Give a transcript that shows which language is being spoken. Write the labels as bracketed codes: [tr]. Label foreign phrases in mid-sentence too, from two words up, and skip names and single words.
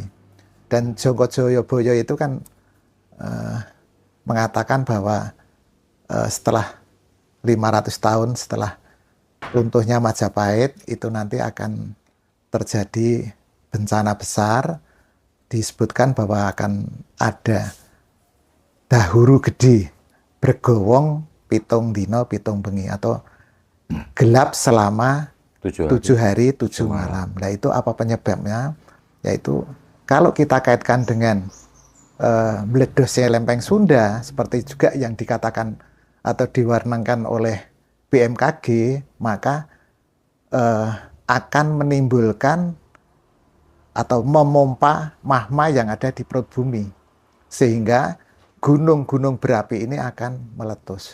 [id] Dan Jongko Joyoboyo itu kan mengatakan bahwa setelah 500 tahun setelah runtuhnya Majapahit itu nanti akan terjadi bencana besar. Disebutkan bahwa akan ada [jv] dahuru gede bergowong pitung dino pitung bengi [id] atau gelap selama 7 hari 7 malam. Nah itu apa penyebabnya? Yaitu kalau kita kaitkan dengan meledosnya lempeng Sunda seperti juga yang dikatakan atau diwarnakan oleh BMKG, maka akan menimbulkan atau memompa magma yang ada di perut bumi sehingga gunung-gunung berapi ini akan meletus.